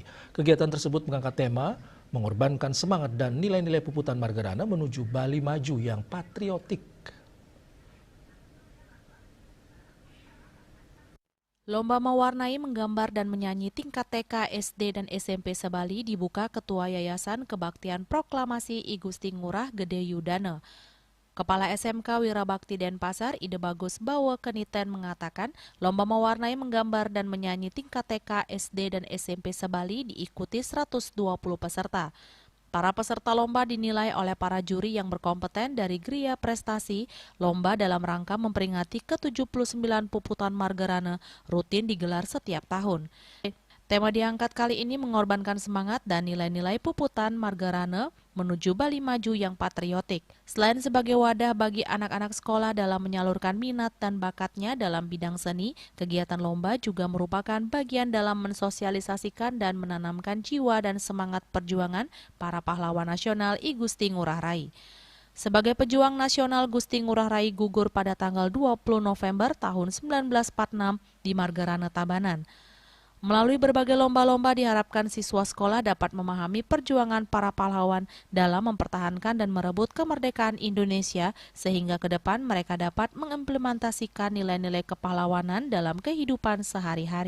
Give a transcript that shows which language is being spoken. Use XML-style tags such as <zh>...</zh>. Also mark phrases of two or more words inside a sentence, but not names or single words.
<id>Kegiatan tersebut mengangkat tema mengorbankan semangat dan nilai-nilai Puputan Margarana menuju Bali maju yang patriotik. Lomba mewarnai, menggambar, dan menyanyi tingkat TK, SD, dan SMP se-Bali dibuka Ketua Yayasan Kebaktian Proklamasi I Gusti Ngurah Gede Yudana. Kepala SMK Wirabakti Denpasar, Ide Bagus Bawa Keniten mengatakan, lomba mewarnai, menggambar, dan menyanyi tingkat TK, SD, dan SMP se-Bali diikuti 120 peserta. Para peserta lomba dinilai oleh para juri yang berkompeten dari Gria Prestasi. Lomba dalam rangka memperingati ke-79 Puputan Margarana rutin digelar setiap tahun. Tema diangkat kali ini mengorbankan semangat dan nilai-nilai Puputan Margarana menuju Bali maju yang patriotik. Selain sebagai wadah bagi anak-anak sekolah dalam menyalurkan minat dan bakatnya dalam bidang seni, kegiatan lomba juga merupakan bagian dalam mensosialisasikan dan menanamkan jiwa dan semangat perjuangan para pahlawan nasional I Gusti Ngurah Rai. Sebagai pejuang nasional, Gusti Ngurah Rai gugur pada tanggal 20 November tahun 1946 di Margarana, Tabanan. Melalui berbagai lomba-lomba diharapkan siswa sekolah dapat memahami perjuangan para pahlawan dalam mempertahankan dan merebut kemerdekaan Indonesia sehingga ke depan mereka dapat mengimplementasikan nilai-nilai kepahlawanan dalam kehidupan sehari-hari.</id>